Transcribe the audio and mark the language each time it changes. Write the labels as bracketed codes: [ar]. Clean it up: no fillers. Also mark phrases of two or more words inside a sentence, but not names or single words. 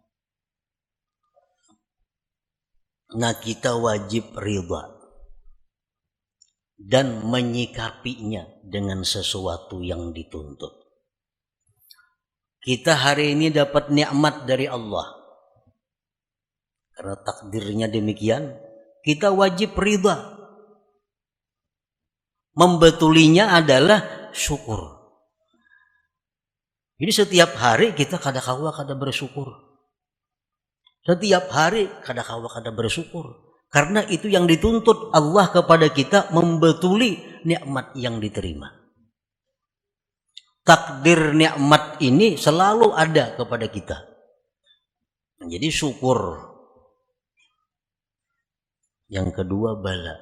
[id] Nah, kita wajib ridha dan menyikapinya dengan sesuatu yang dituntut. Kita hari ini dapat nikmat dari Allah. Karena takdirnya demikian, kita wajib ridha. Membetulinya adalah syukur. Jadi setiap hari kita [bjn] kada-kawa kada [id] bersyukur. Setiap hari [bjn] kada-kawa kada [id] bersyukur. Karena itu yang dituntut Allah kepada kita, membetuli nikmat yang diterima. Takdir nikmat ini selalu ada kepada kita. Jadi syukur. Yang kedua, bala.